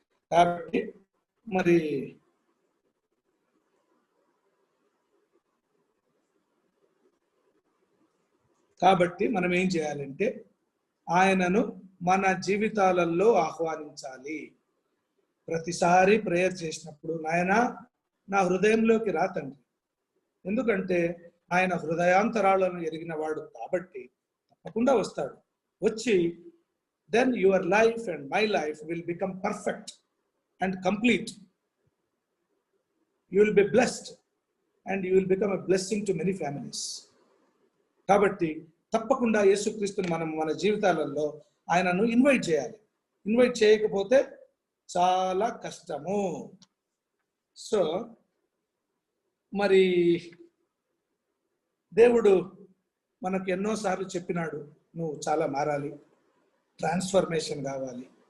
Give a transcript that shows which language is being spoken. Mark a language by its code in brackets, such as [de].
[te] కాబట్టి మరి మనం ఏం చేయాలంటే ఆయనను మన జీవితాలలో ఆహ్వానించాలి. ప్రతిసారి ప్రేయర్ చేసినప్పుడు, నాయనా నా హృదయంలోకి రా తండ్రి, ఎందుకంటే ఆయన హృదయాంతరాలను ఎరిగిన వాడు కాబట్టి తప్పకుండా వస్తాడు. వచ్చి [en] then your life and my life will become perfect and complete. You will be blessed and you will become a blessing to many families. [te] కాబట్టి తప్పకుండా యేసుక్రీస్తుని మనం మన జీవితాలలో ఆయనను ఇన్వైట్ చేయాలి. ఇన్వైట్ చేయకపోతే చాలా కష్టము. సో మరి దేవుడు మనకు ఎన్నోసార్లు చెప్పినాడు, నువ్వు చాలా మారాలి, ట్రాన్స్ఫర్మేషన్ కావాలి.